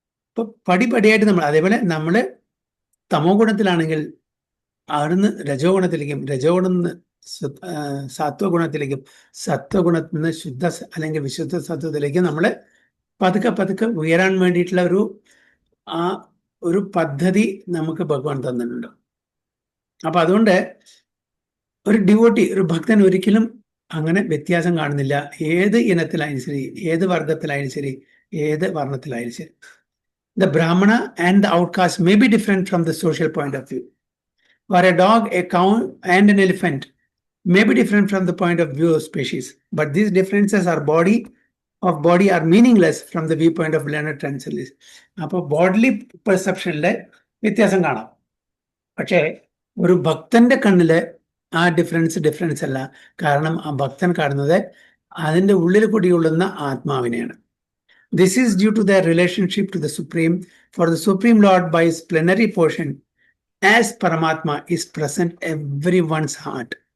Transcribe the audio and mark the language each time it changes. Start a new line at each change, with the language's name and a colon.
Malayalam: അപ്പൊ പടിപടിയായിട്ട് നമ്മൾ, അതേപോലെ നമ്മൾ തമോ ഗുണത്തിലാണെങ്കിൽ അവിടുന്ന് രജോ ഗുണത്തിലേക്കും, രജോ ഗുണം നിന്ന് സത്വഗുണത്തിലേക്കും, സത്വഗുണത്തിൽ നിന്ന് ശുദ്ധ അല്ലെങ്കിൽ വിശുദ്ധ സത്വത്തിലേക്കും നമ്മൾ പതുക്കെ പതുക്കെ ഉയരാൻ വേണ്ടിയിട്ടുള്ള ഒരു പദ്ധതി നമുക്ക് ഭഗവാൻ തന്നിട്ടുണ്ട്. അപ്പൊ അതുകൊണ്ട് ഒരു ഡിവോട്ടി, ഒരു ഭക്തൻ ഒരിക്കലും അങ്ങനെ വ്യത്യാസം കാണുന്നില്ല. ഏത് ഇനത്തിലായാലും ശരി, ഏത് വർഗത്തിലായാലും ശരി, ഏത് വർണ്ണത്തിലായാലും ശരി.
English: The Brahmana and the outcast may be different from the social point of view. For a dog, a cow, and an elephant may be different from the point of view of species. But these differences are body of body are meaningless from the viewpoint of learned transcendentalists.
Malayalam: അപ്പോൾ bodily പെർസെപ്ഷനിലെ വ്യത്യാസം കാണാം. പക്ഷേ ഒരു ഭക്തന്റെ കണ്ണില് ആ difference അല്ല. കാരണം ആ ഭക്തൻ കാണുന്നത് അതിൻ്റെ ഉള്ളിൽ കൂടിയുള്ളുന്ന ആത്മാവിനെയാണ്.
English: This is due to their relationship to the Supreme. For the Supreme Lord, by his plenary portion, as Paramatma, is present everyone's heart.